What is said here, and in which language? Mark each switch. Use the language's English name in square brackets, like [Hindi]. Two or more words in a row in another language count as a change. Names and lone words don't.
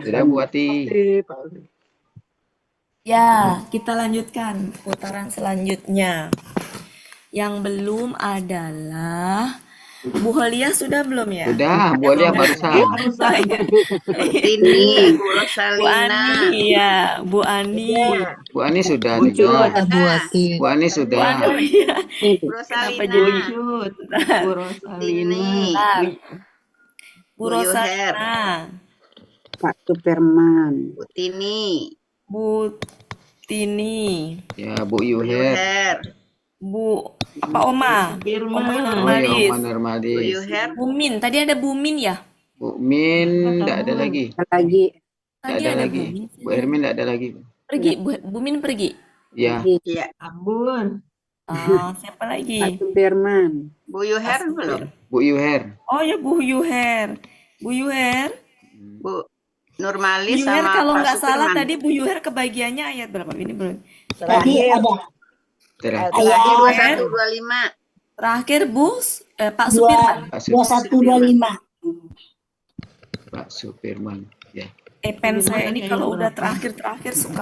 [Indonesian] Sudah Bu Ati. Ya, kita lanjutkan putaran selanjutnya. Yang belum adalah Bu Holia sudah belum ya? Sudah, Bu Holia barusan. Ini Bu Bu Rosalina. Ani ya, Bu Ani. Bu Ani sudah juga. Bu Ati. Bu Ani sudah. Bu Rosalina. Bu Rosalina. Bu Rosalina. Pak Superman. Bu Tini. Bu Tini. Ya, Bu Yuher. Bu apa Oma? Oma Oh ya, Nurmalis. Oma Nurmalis. Bumin, tadi ada Bumin ya? Bu Min tidak ada lagi. Lagi. Tidak ada lagi. Bu Hermin tidak ada lagi. Pergi, Bumin pergi. Ya. Iya. Ambon. Siapa lagi? Pak Superman. Bu Yuher belum? Bu Yuher. Oh ya Bu Yuher. Bu Yuher. Bu Bu Nurmalis Yuher sama kalau Pak nggak salah Sutirman. tadi Bu Yuher kebagiannya ayat berapa? Ini belum. Tadi ada Terakhir. Terakhir ayat 2125. Terakhir Pak Supirman. 2125. Pak Superman. Ya. Pen saya ini kalau udah terakhir suka.